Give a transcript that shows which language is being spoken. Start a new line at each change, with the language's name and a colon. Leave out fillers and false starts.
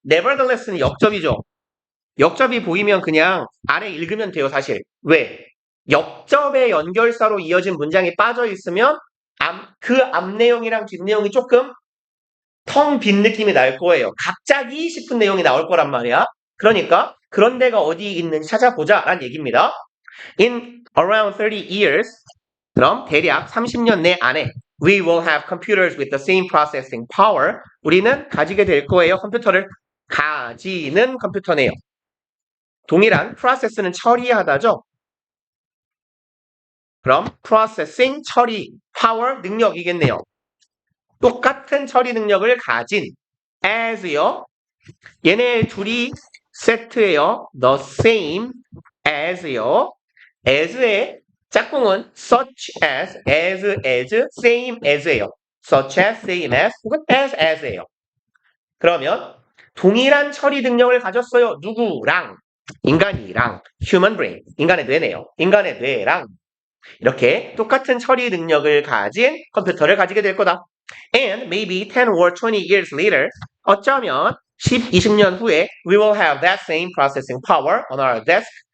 Korean: nevertheless는 역접이죠. 역접이 보이면 그냥 아래 읽으면 돼요, 사실. 왜? 역접의 연결사로 이어진 문장이 빠져 있으면 그 앞 내용이랑 뒷 내용이 조금 텅 빈 느낌이 날 거예요. 갑자기 싶은 내용이 나올 거란 말이야. 그러니까 그런 데가 어디 있는지 찾아보자 라는 얘기입니다.
English: In around 30 years,
Korean: 그럼 대략 30년 내 안에
English: we will have computers with the same processing power.
Korean: 우리는 가지게 될 거예요. 컴퓨터를 가지는 컴퓨터네요. 동일한 process는 처리하다죠. 그럼 processing 처리, power 능력이겠네요. 똑같은 처리 능력을 가진 as요. 얘네 둘이 세트예요. the same as요. as의 짝꿍은 such as, same as예요. such as, same as, 혹은 as예요. 그러면 동일한 처리 능력을 가졌어요. 누구랑? 인간이랑 human brain, 인간의 뇌네요. 인간의 뇌랑 이렇게 똑같은 처리 능력을 가진 컴퓨터를 가지게 될 거다.
English: And maybe 10 or 20 years later,
Korean: 어쩌면 10, 20년 후에
English: we will have that same processing power on our desk.